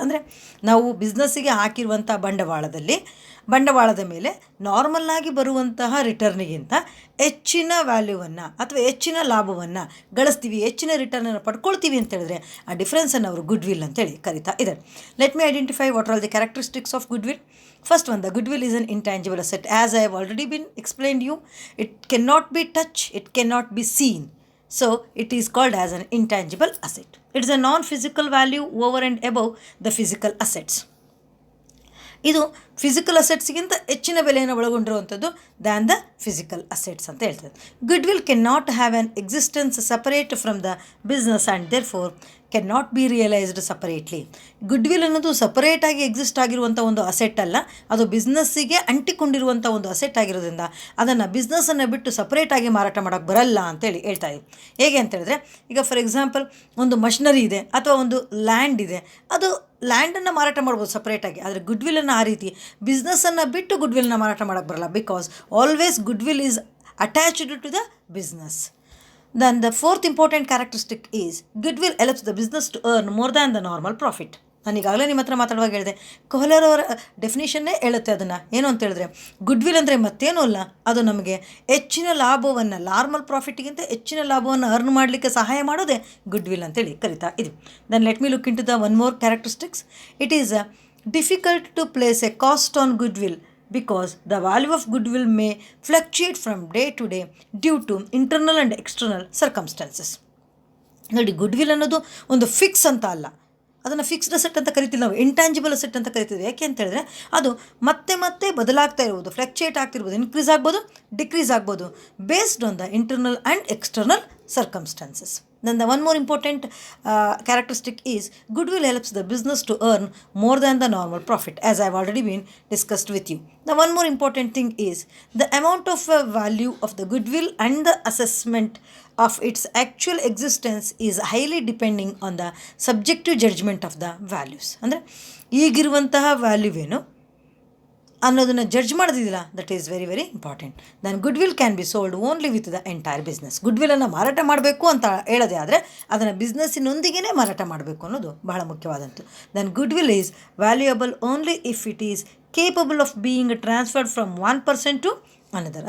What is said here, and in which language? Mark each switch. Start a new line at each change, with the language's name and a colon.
Kannada: ಅಂದರೆ ನಾವು ಬಿಸ್ನೆಸ್ಸಿಗೆ ಹಾಕಿರುವಂಥ ಬಂಡವಾಳದ ಮೇಲೆ ನಾರ್ಮಲ್ಲಾಗಿ ಬರುವಂತಹ ರಿಟರ್ನಿಗಿಂತ ಹೆಚ್ಚಿನ ವ್ಯಾಲ್ಯೂವನ್ನು ಅಥವಾ ಹೆಚ್ಚಿನ ಲಾಭವನ್ನು ಗಳಿಸ್ತೀವಿ, ಹೆಚ್ಚಿನ ರಿಟರ್ನನ್ನು ಪಡ್ಕೊಳ್ತೀವಿ ಅಂತ ಹೇಳಿದ್ರೆ ಆ ಡಿಫ್ರೆನ್ಸನ್ನು ಅವರು ಗುಡ್ ವಿಲ್ ಅಂತೇಳಿ ಕರಿತಾ ಇದ್ದಾರೆ.
English: Let me identify what are the characteristics of goodwill. First one, the goodwill is an intangible asset. As I have already been explained you, it cannot be touched, it cannot be seen. So, it is called as an intangible asset. It is a non-physical value over and above the physical assets.
Kannada: ಇದು physical ಅಸೆಟ್ಸ್ಗಿಂತ ಹೆಚ್ಚಿನ ಬೆಲೆಯನ್ನು ಒಳಗೊಂಡಿರುವಂಥದ್ದು
English: than the physical assets
Kannada: ಅಂತ ಹೇಳ್ತದೆ.
English: Goodwill can not have an existence separate from the business and therefore can not be realised separately.
Kannada: Good will ಅನ್ನೋದು ಸಪರೇಟಾಗಿ exist ಆಗಿರುವಂಥ ಒಂದು asset ಅಲ್ಲ, ಅದು ಬಿಸ್ನೆಸ್ಸಿಗೆ ಅಂಟಿಕೊಂಡಿರುವಂಥ ಒಂದು ಅಸೆಟ್ ಆಗಿರೋದ್ರಿಂದ ಅದನ್ನು ಬಿಸ್ನೆಸ್ಸನ್ನು ಬಿಟ್ಟು ಸಪರೇಟಾಗಿ ಮಾರಾಟ ಮಾಡೋಕ್ಕೆ ಬರಲ್ಲ ಅಂತೇಳಿ ಹೇಳ್ತಾ ಇದ್ದೀವಿ. ಹೇಗೆ ಅಂತ ಹೇಳಿದ್ರೆ, ಈಗ ಫಾರ್ ಎಕ್ಸಾಂಪಲ್ ಒಂದು ಮಷಿನರಿ ಇದೆ ಅಥವಾ ಒಂದು ಲ್ಯಾಂಡ್ ಇದೆ, ಅದು ಲ್ಯಾಂಡನ್ನು ಮಾರಾಟ ಮಾಡ್ಬೋದು ಸಪ್ರೇಟಾಗಿ, ಆದರೆ ಗುಡ್ ವಿಲ್ಲನ್ನು ಆ ರೀತಿ ಬಿಸ್ನೆಸ್ಸನ್ನು ಬಿಟ್ಟು ಗುಡ್ ವಿಲ್ನ ಮಾರಾಟ ಮಾಡೋಕ್ಕೆ ಬರಲ್ಲ,
English: Because always goodwill is attached to the business. Then the fourth important characteristic is goodwill helps the business to earn more than the normal profit.
Kannada: ನಾನು ಈಗಾಗಲೇ ನಿಮ್ಮ ಹತ್ರ ಮಾತಾಡುವಾಗ ಹೇಳಿದೆ, ಕೋಹ್ಲರ್ ಅವರ ಡೆಫಿನಿಷನ್ನೇ ಹೇಳುತ್ತೆ ಅದನ್ನು. ಏನು ಅಂತ ಹೇಳಿದ್ರೆ, ಗುಡ್ ವಿಲ್ ಅಂದರೆ ಮತ್ತೇನೂ ಅಲ್ಲ, ಅದು ನಮಗೆ ಹೆಚ್ಚಿನ ಲಾಭವನ್ನು, ನಾರ್ಮಲ್ ಪ್ರಾಫಿಟ್ಗಿಂತ ಹೆಚ್ಚಿನ ಲಾಭವನ್ನು ಅರ್ನ್ ಮಾಡಲಿಕ್ಕೆ ಸಹಾಯ ಮಾಡೋದೇ ಗುಡ್ ವಿಲ್ ಅಂತೇಳಿ ಕರಿತಾ ಇದು.
English: Then let me look into the one more characteristics. It is difficult to place a cost on goodwill because the value of goodwill may fluctuate from day to day due to internal and external circumstances.
Kannada: ನೋಡಿ, goodwill ಅನ್ನೋದು ಒಂದು fix ಅಂತ ಅಲ್ಲ, ಅದನ್ನು fixed asset ಅಂತ ಕರಿತೀವಿ ನಾವು, intangible asset ಅಂತ ಕರಿತೀವಿ. ಯಾಕೆ ಅಂತ ಹೇಳಿದ್ರೆ ಅದು ಮತ್ತೆ ಬದಲಾಗ್ತಾ ಇರ್ಬೋದು, ಫ್ಲಕ್ಚುಯೇಟ್ ಆಗ್ತಿರ್ಬೋದು, ಇನ್ಕ್ರೀಸ್ ಆಗ್ಬೋದು, ಡಿಕ್ರೀಸ್ ಆಗ್ಬೋದು,
English: Based on the internal and external circumstances. Then the one more important characteristic is goodwill helps the business to earn more than the normal profit, as I have already been discussed with you. The one more important thing is the amount of value of the goodwill and the assessment of its actual existence is highly depending on the subjective judgment of the values.
Kannada: ಅಂದರೆ ಈಗಿರುವಂತಹ ವ್ಯಾಲ್ಯೂವೇನು ಅನ್ನೋದನ್ನು judge ಮಾಡೋದಿಲ್ಲ,
English: That is very very important. Then goodwill can be sold only with the entire business.
Kannada: Good ವಿಲ್ಲನ್ನು ಮಾರಾಟ ಮಾಡಬೇಕು ಅಂತ ಹೇಳೋದೇ ಆದರೆ ಅದನ್ನು ಬಿಸ್ನೆಸ್ಸಿನೊಂದಿಗೆ ಮಾರಾಟ ಮಾಡಬೇಕು ಅನ್ನೋದು ಬಹಳ ಮುಖ್ಯವಾದಂತು.
English: Then goodwill is valuable only if it is capable of being transferred from one person to another.